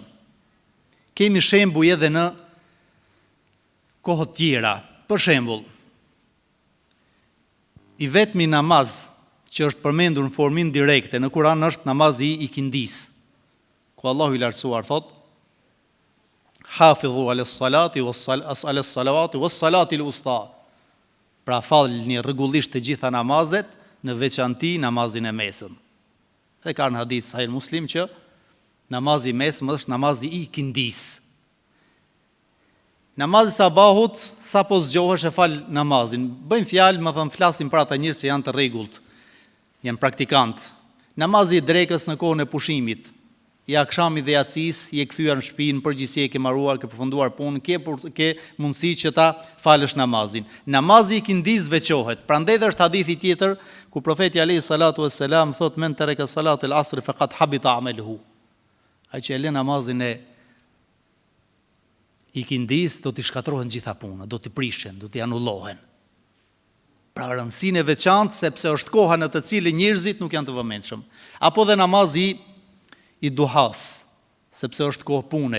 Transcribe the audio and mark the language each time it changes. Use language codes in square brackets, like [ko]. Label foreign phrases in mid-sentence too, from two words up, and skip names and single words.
[sq] Kemi shembuj edhe në kohë tjera. Për shembull, i vetmi namaz që është përmendur në formë direkte në Kur'an është namazi i ikindis, ku Allahu i lartësuar thot: [ar] حافظوا على الصلاة والصلوات والصلاة الوسطى. [sq] Pra falni rregullisht të gjitha namazet, në veçanti namazin e mesëm. Dhe ka në hadith Sahih Muslim që namazi i mesëm është namazi i ikindis. Namazi sabahut, sa po zgjohesh e fal namazin. Bëjmë fjalë, më thënë, flasim për ata njerëz që janë të rregullt, janë praktikant. Namazi i drekës në kohën e pushimit, i akşamit dhe yacis, i kthyer në shtëpi, në përgjithësi e ke mbaruar, ke përfunduar punën, ke mundësi që ta falësh namazin. Namazi i ikindis veçohet. Prandaj dhe është hadithi tjetër ku profeti [ar] عليه الصلاة والسلام [sq] thot: [ar] من ترك صلاة العصر فقد حبط عمله. [sq] Ai që e lë namazin e ikindis do t'i shkatërrohen gjitha puna, do t'i prishen, do t'i anullohen. Pra rëndësinë e veçantë sepse është koha në të cilën njerëzit nuk janë të vëmendshëm. Apo dhe namazi i duhas, sepse është kohë pune.